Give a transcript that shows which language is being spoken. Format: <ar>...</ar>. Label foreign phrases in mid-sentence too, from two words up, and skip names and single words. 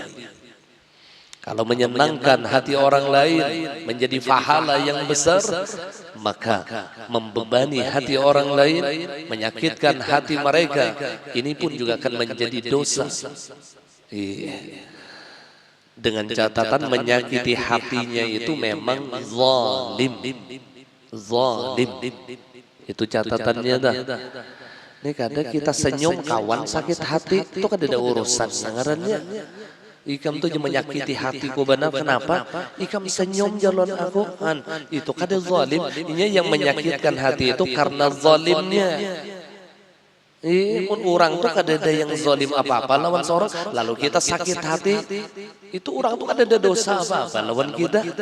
<id>Kalau menyenangkan hati orang lain menjadi pahala yang besar, maka membebani hati orang lain, menyakitkan hati mereka, ini pun juga akan menjadi dosa. Dengan catatan menyakiti hatinya itu memang zalim. Zalim. Itu catatannya dah.</id> <bjn>Ini kadang kita senyum kawan sakit hati, itu kan ada urusan sangarannya. Ikam tuh menyakiti hatiku benar, kenapa? Ikam senyum jalan aku, itu kada zalim.</bjn> <id>Ini yang menyakitkan hati itu karena zalimnya.</id> <bjn>Orang tuh kada ada yang zalim apa-apa lawan seorang, lalu kita sakit hati, itu orang tuh kada ada dosa apa-apa lawan kita.</bjn>